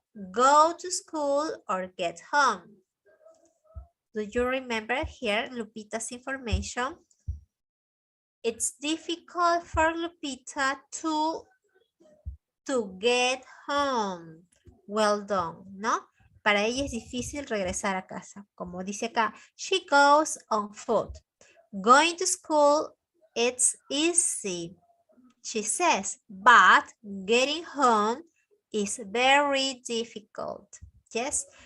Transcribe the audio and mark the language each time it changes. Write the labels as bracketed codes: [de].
[en] Go to school or get home. Do you remember here Lupita's information? It's difficult for Lupita to get home. Well done, [es] ¿no? Para ella es difícil regresar a casa. Como dice acá, [en] she goes on foot. Going to school, it's easy, she says, but getting home is very difficult. Yes.